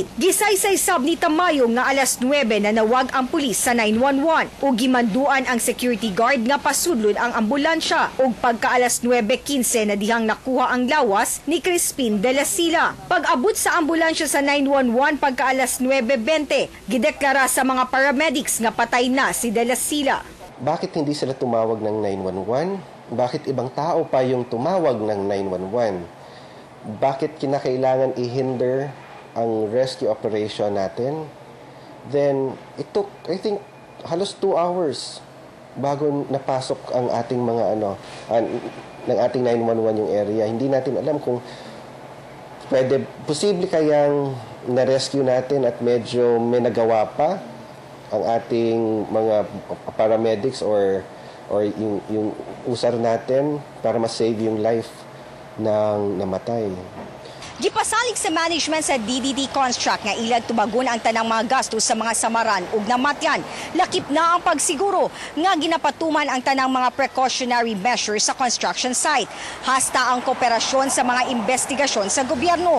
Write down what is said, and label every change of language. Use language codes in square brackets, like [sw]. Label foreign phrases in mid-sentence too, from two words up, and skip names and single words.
[ceb] Gisaysay sab ni Tamayo nga alas 9 na nawag ang pulis sa 911 o gimanduan ang security guard nga pasudlod ang ambulansya ug pagka alas 9:15 na dihang nakuha ang lawas ni Crispin de la Sila. Pag-abot sa ambulansya sa 911 pagka alas 9:20, gideklara sa mga paramedics nga patay na si de la Sila. [tl] Bakit hindi sila tumawag ng 911? Bakit ibang tao pa yung tumawag ng 911? Bakit kinakailangan i-hinder ang rescue operation natin? [en] Then, it took, I think, [tl] halos 2 hours bago napasok ang ating mga ng ating 911 yung area. Hindi natin alam kung posible kayang na-rescue natin at medyo may nagawa pa ang ating mga paramedics or yung usar natin para ma-save yung life ng namatay. [ceb] Gipasalig sa management sa DDD Construct nga ilag tubagon ang tanang mga gastos sa mga samaran ug namatyan. Lakip na ang pagsiguro nga ginapatuman ang tanang mga [en] precautionary measures [ceb] sa construction site. Hasta ang kooperasyon sa mga investigasyon sa gobyerno.